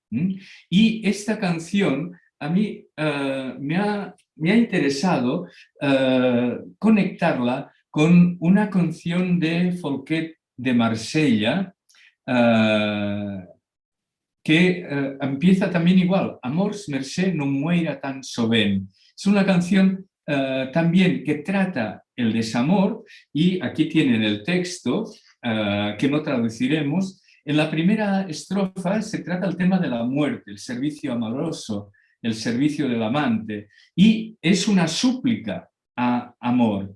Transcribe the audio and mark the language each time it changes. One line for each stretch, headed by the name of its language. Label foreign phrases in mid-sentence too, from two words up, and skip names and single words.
Spanish: Y esta canción a mí me ha interesado conectarla con una canción de Folquet de Marsella que empieza también igual,
Occitan: Amors mercè non muera tan sovent.
Spanish: Es una canción también que trata el desamor y aquí tienen el texto que no traduciremos. En la primera estrofa se trata el tema de la muerte, el servicio amoroso, el servicio del amante, y es una súplica a amor.